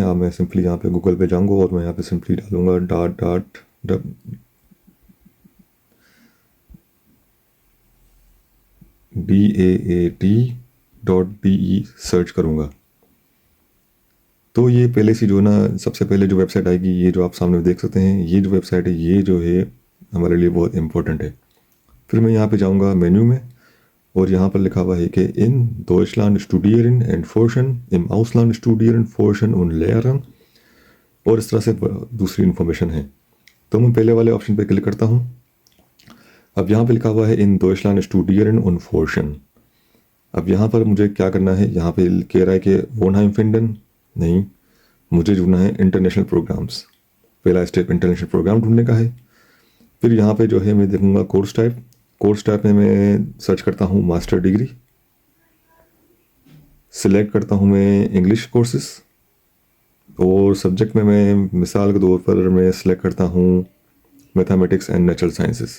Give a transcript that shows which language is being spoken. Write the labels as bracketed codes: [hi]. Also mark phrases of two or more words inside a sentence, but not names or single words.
[hi] अब मैं सिंपली यहाँ पे गूगल पे जाऊँगा और मैं यहाँ पे सिंपली डालूँगा DAAT.de सर्च करूँगा। तो ये पहले से जो ना सबसे पहले जो वेबसाइट आएगी, ये जो आप सामने देख सकते हैं, ये जो वेबसाइट है, ये जो है हमारे लिए बहुत इंपॉर्टेंट है। फिर मैं यहाँ पे जाऊँगा मेन्यू में और यहाँ पर लिखा हुआ है कि [de] in Deutschland studieren and forschen, im Ausland studieren, forschen und lehren, [hi] और इस तरह से दूसरी इन्फॉर्मेशन है। तो मैं पहले वाले ऑप्शन पे क्लिक करता हूँ। अब यहाँ पे लिखा हुआ है [de] in Deutschland studieren und forschen. [hi] अब यहाँ पर मुझे क्या करना है, यहाँ पे कह रहा है कि [de] Wohnheim finden [hi] नहीं, मुझे ढूंढना है [en] international programs. [hi] पहला स्टेप [en] international program [hi] ढूंढने का है। फिर यहाँ पे जो है मैं देखूँगा [en] course type [hi] में मैं सर्च करता हूँ [en] master degree, [hi] सिलेक्ट करता हूँ मैं [en] English courses [hi] और सब्जेक्ट में मैं मिसाल के तौर पर मैं सिलेक्ट करता हूँ [en] mathematics and natural sciences.